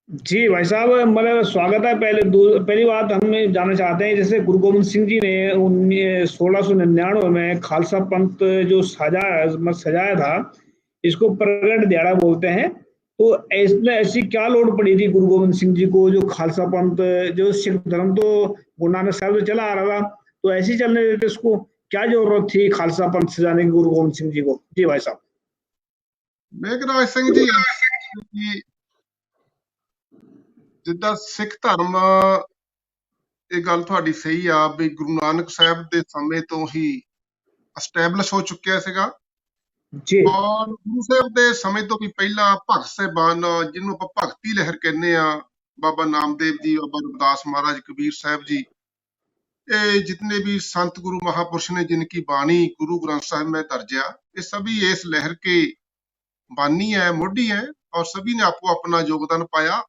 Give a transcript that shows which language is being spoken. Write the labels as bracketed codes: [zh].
[hi] जी भाई साहब, मतलब स्वागत है। पहली बात हम जानना चाहते हैं, जैसे गुरु गोविंद सिंह जी ने 1699 में खालसा पंथ जो सजाया था, इसको प्रगट दिहाड़ा बोलते हैं। तो इसमें ऐसी क्या लोड़ पड़ी थी गुरु गोविंद सिंह जी को, जो खालसा पंथ, जो सिख धर्म तो गुरु नानक साहब से चला आ रहा था, तो ऐसे ही चलने देते इसको? क्या जरूरत थी खालसा पंथ सजाने की गुरु गोविंद सिंह जी को? जी भाई साहब। [pa] मेघराज सिंह जी, जिद्दां सिख धर्म, ਇਹ ਗੱਲ ਤੁਹਾਡੀ ਸਹੀ ਆ ਵੀ ਗੁਰੂ ਨਾਨਕ ਸਾਹਿਬ ਦੇ ਸਮੇਂ ਤੋਂ ਹੀ ਐਸਟੈਬਲਿਸ਼ ਹੋ ਚੁੱਕਿਆ ਸੀਗਾ। ਜੀ। ਔਰ ਗੁਰੂ ਸਾਹਿਬ ਦੇ ਸਮੇਂ ਤੋਂ ਵੀ ਪਹਿਲਾਂ ਭਗਤ ਸਾਹਿਬਾਨ, ਜਿਹਨੂੰ ਆਪਾਂ ਭਗਤੀ ਲਹਿਰ ਕਹਿੰਦੇ ਆ, [hi] ਬਾਬਾ ਨਾਮਦੇਵ ਜੀ, ਬਾਬਾ ਰਵਿਦਾਸ ਮਹਾਰਾਜ, ਕਬੀਰ ਸਾਹਿਬ ਜੀ, ये जितने भी संत गुरु महापुरुष ने जिनकी वाणी गुरु ग्रंथ साहिब में दर्ज है, ये सभी इस लहर के बानी है, मोਢੀ है, और सभी ने आपको अपना योगदान पाया।